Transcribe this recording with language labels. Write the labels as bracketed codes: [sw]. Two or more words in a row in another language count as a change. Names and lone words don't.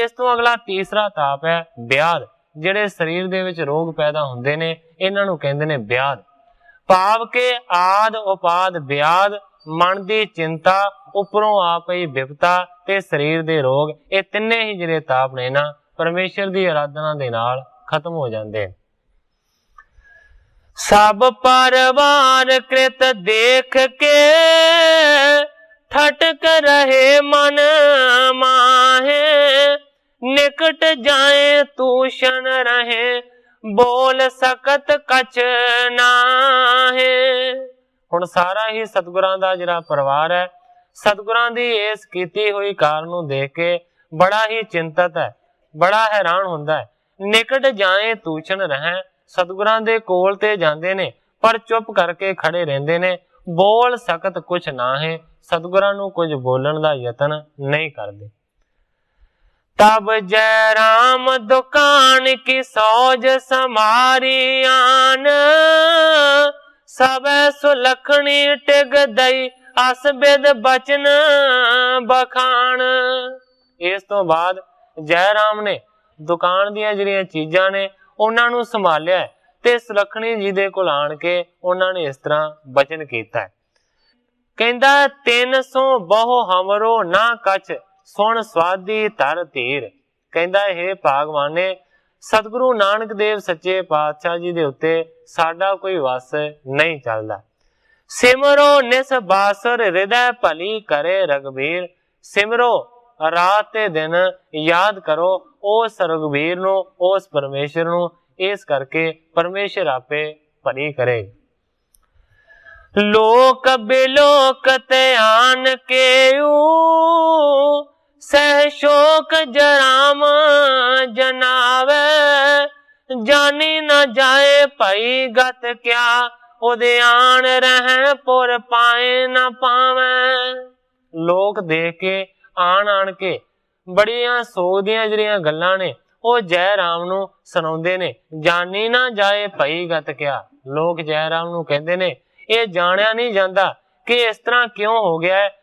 [pa] ਇਸ ਤੋ ਅਗਲਾ ਤੀਸਰਾ ਤਾਪ ਹੈ ਬਿਆਧ। ਜਿਹੜੇ ਸਰੀਰ ਦੇ ਵਿੱਚ ਰੋਗ ਪੈਦਾ ਹੁੰਦੇ ਨੇ, ਇਨ੍ਹਾਂ ਨੂੰ ਕਹਿੰਦੇ ਨੇ ਬਿਆਧ। ਭਾਵ ਕੇ ਆਧ ਉਪਾਧ ਬਿਆਧ, ਮਨ ਦੀ ਚਿੰਤਾ, ਉਪਰੋਂ ਆ ਪਈ ਬਿਪਤਾ ਤੇ ਸਰੀਰ ਦੇ ਰੋਗ, ਇਹ ਤਿੰਨੇ ਹੀ ਜਿਹੜੇ ਤਾਪ ਨੇ ਨਾ ਪਰਮੇਸ਼ਰ ਦੀ ਆਰਾਧਨਾ ਦੇ ਨਾਲ ਖ਼ਤਮ ਹੋ ਜਾਂਦੇ। [bra] सब परवार कृत देख के, ठटक रहे मन माहे, निकट जाए तूषण रहे, बोल सकत कछ नाहे। [pa] ਹੁਣ ਸਾਰਾ ਹੀ ਸਤਿਗੁਰਾਂ ਦਾ ਜਿਹੜਾ ਪਰਿਵਾਰ ਹੈ, ਸਤਿਗੁਰਾਂ ਦੀ ਇਸ ਕੀਤੀ ਹੋਈ ਕਾਰ ਨੂੰ ਦੇਖ ਕੇ ਬੜਾ ਹੀ ਚਿੰਤਤ ਹੈ, ਬੜਾ ਹੈਰਾਨ ਹੁੰਦਾ ਹੈ। [bra] निकट जाए तूषण रहे, [pa] ਸਤਿਗੁਰਾਂ ਦੇ ਕੋਲ ਤੇ ਜਾਂਦੇ ਨੇ ਪਰ ਚੁੱਪ ਕਰਕੇ ਖੜ੍ਹੇ ਰਹਿੰਦੇ ਨੇ, [bra] बोल सकत कुछ ना है, [pa] ਸਤਿਗੁਰਾਂ ਨੂੰ ਕੁਝ ਬੋਲਣ ਦਾ ਯਤਨ ਨਹੀਂ ਕਰਦੇ। [bra] तब जय राम दुकान की सौज समारी आन, सब सुलखनी टिग दई अस बिद बचन बखान। [pa] ਇਸ ਤੋ ਬਾਅਦ ਜੈ ਰਾਮ ਨੇ ਦੁਕਾਨ ਦੀਆਂ ਜਿਹੜੀਆਂ ਚੀਜ਼ਾਂ ਨੇ ਉਨ੍ਹਾਂ ਨੂੰ ਸੰਭਾਲਿਆ ਤੇ ਸੁਲੱਖਣੀ ਜੀ ਦੇ ਕੋਲ ਆਣ ਕੇ ਉਨ੍ਹਾਂ ਨੇ ਇਸ ਤਰ੍ਹਾਂ ਬਚਨ ਕੀਤਾ ਹੈ। [bra] कहंदा 300 बहु हमरो ना कछ, सुन स्वादी तर धीर। [pa] ਕਹਿੰਦਾ ਹੇ ਭਾਗਵਾਨੇ, ਸਤਿਗੁਰੂ ਨਾਨਕ ਦੇਵ ਸੱਚੇ ਪਾਤਸ਼ਾਹ ਜੀ ਦੇ ਉੱਤੇ ਸਾਡਾ ਕੋਈ ਵੱਸ ਨਹੀਂ ਚੱਲਦਾ। [bra] सिमरो निस बासुर हृदय भली करे रघुबीर। [pa] ਸਿਮਰੋ ਰਾਤ ਤੇ ਦਿਨ ਯਾਦ ਕਰੋ ਉਸ ਰਘੁਬੀਰ ਨੂੰ, ਉਸ ਪਰਮੇਸ਼ਰ ਨੂੰ, ਇਸ ਕਰਕੇ ਪਰਮੇਸ਼ਰ ਆਪੇ ਭਲੀ ਕਰੇ। [bra] लोक बिलोक ते आन के सह शोक जराम जनावे, जानी न जाए भई गत क्या, उहदे आन रहि पुर पाए ना पावें। [pa] ਲੋਕ ਦੇਖ ਕੇ ਆਣ ਕੇ ਬੜੀਆਂ ਸੋਗ ਦੀਆਂ ਜਿਹੜੀਆਂ ਗੱਲਾਂ ਨੇ ਉਹ ਜੈ ਰਾਮ ਨੂੰ ਸੁਣਾਉਂਦੇ ਨੇ। [bra] जानी न जाए भई गत क्या। [pa] ਲੋਕ ਜੈ ਰਾਮ ਨੂੰ ਕਹਿੰਦੇ ਨੇ ਇਹ ਜਾਣਿਆ ਨਹੀਂ ਜਾਂਦਾ ਕਿ ਇਸ ਤਰ੍ਹਾਂ ਕਿਉਂ ਹੋ ਗਿਆ ਹੈ।